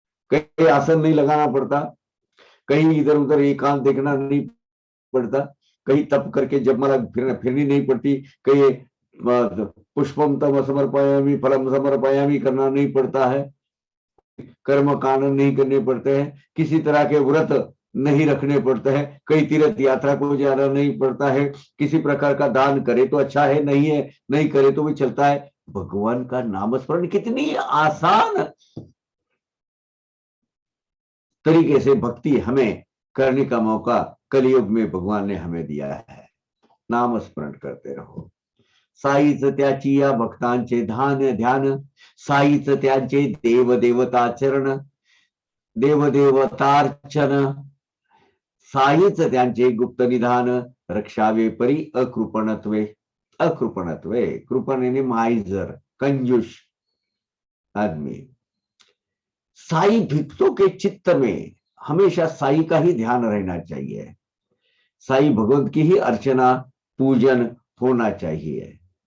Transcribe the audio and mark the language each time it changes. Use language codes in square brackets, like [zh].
[hi] कहीं आसन नहीं लगाना पड़ता, कहीं इधर उधर एकांत देखना नहीं पड़ता, कहीं तप करके जपमाला फिरनी नहीं पड़ती, कहीं [sa] पुष्पम तम समर्पयामि फलम समर्पयामि [hi] करना नहीं पड़ता है, कर्म कांड नहीं करने पड़ते हैं, किसी तरह के व्रत नहीं रखने पड़ते हैं, कई तीर्थ यात्रा को जाना नहीं पड़ता है, किसी प्रकार का दान करे तो अच्छा है, नहीं है नहीं करे तो भी चलता है। भगवान का नाम स्मरण कितनी आसान तरीके से भक्ति हमें करने का मौका कलयुग में भगवान ने हमें दिया है। नाम स्मरण करते रहो। [mr] साईच त्याची या भक्तांचे ध्यान, साईच त्यांचे देवदेवताचरण, देवदेवतार्चन, साईच त्यांचे गुप्त निधान, रक्षावे परी अकृपणत्वे। [hi] अकृपणत्वे, कृपण यानी माइजर, कंजूस आदमी। साई भक्तों के चित्त में हमेशा साई का ही ध्यान रहना चाहिए, साई भगवंत की ही अर्चना पूजन होना चाहिए।